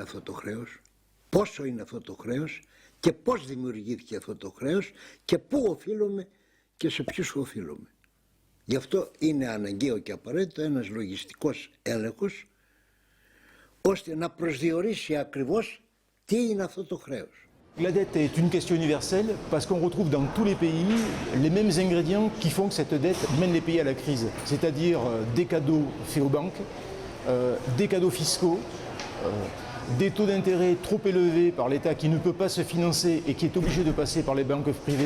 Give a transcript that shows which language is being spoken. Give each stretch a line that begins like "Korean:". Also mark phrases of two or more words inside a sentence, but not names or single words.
Greek: αυτό το χρέος, πόσο είναι αυτό το χρέος και πώς δημιουργήθηκε αυτό το χρέος και πού οφείλουμε και σε ποιους οφείλουμε. Γι' αυτό είναι αναγκαίο και απαραίτητο ένας λογιστικός έλεγχος ώστε να προσδιορίσει ακριβώς τι είναι αυτό το χρέος.
French: La dette est une question universelle parce qu'on retrouve dans tous les pays les mêmes ingrédients qui font que cette dette mène les pays à la crise, c'est-à-dire des cadeaux faits aux banques, des cadeaux fiscaux, des taux d'intérêt trop élevés par l'État qui ne peut pas se financer et qui est obligé de passer par les banques privées.